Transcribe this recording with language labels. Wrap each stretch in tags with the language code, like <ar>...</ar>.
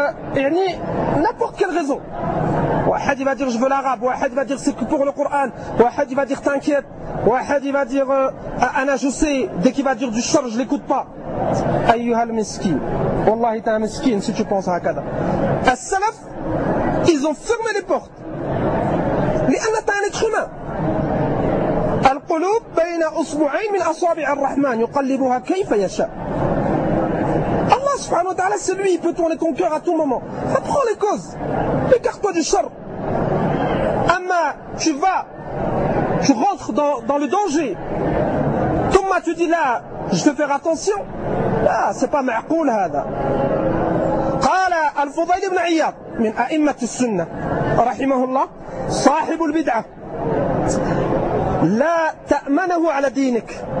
<ar>يعني</ar> <fr>n'importe quelle raison. واحد يبغى dire je veux l'arabe, واحد يبغى dire c'est pour le Coran, واحد يبغى dire t'inquiète, واحد يبغى dire انا je sais, dès qu'il va dire du char je l'écoute pas.</fr> <ar>ايها المسكين, والله انت مسكين</ar> <fr>si tu penses</fr> <ar>هكذا.</ar> <fr>السلف ils ont fermé les portes</fr> <ar>لان انت</ar> <fr>un être humain.</fr> <ar>القلوب بين اصبعين من اصابع الرحمن يقلبها كيف يشاء. سبحانه وتعالى</ar> <fr>celui peut tourner ton cœur à tout moment. Apprends les causes. Écarte-toi du char. Amma, tu vas, tu rentres dans le danger. Thumma, tu dis là, je vais faire attention. Là, c'est pas</fr> <ar>ma'koul hada. قال الفضيل بن عياض من أئمة السنة رحمه الله صاحب البدعة لا تأمنه على دينك.</ar>